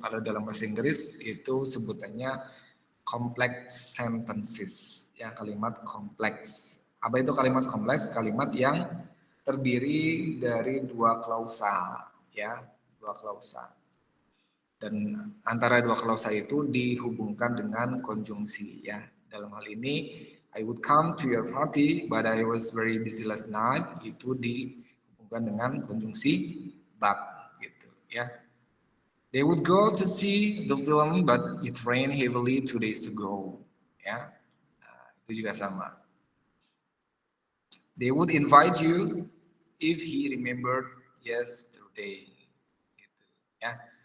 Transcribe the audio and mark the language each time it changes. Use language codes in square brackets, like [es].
[id] Kalau dalam bahasa Inggris itu sebutannya complex sentences, ya, kalimat kompleks. Apa itu kalimat kompleks? Kalimat yang terdiri dari dua klausa, ya, dua klausa. Dan antara dua klausa itu dihubungkan dengan konjungsi, ya. Dalam hal ini, [en] I would come to your party, but I was very busy last night. [id] Itu dihubungkan dengan konjungsi but, gitu, ya. [en] They would go to see the film, but it rained heavily 2 days ago, ya. [id] Nah, itu juga sama. [en] They would invite you if he remembered yesterday, gitu, ya.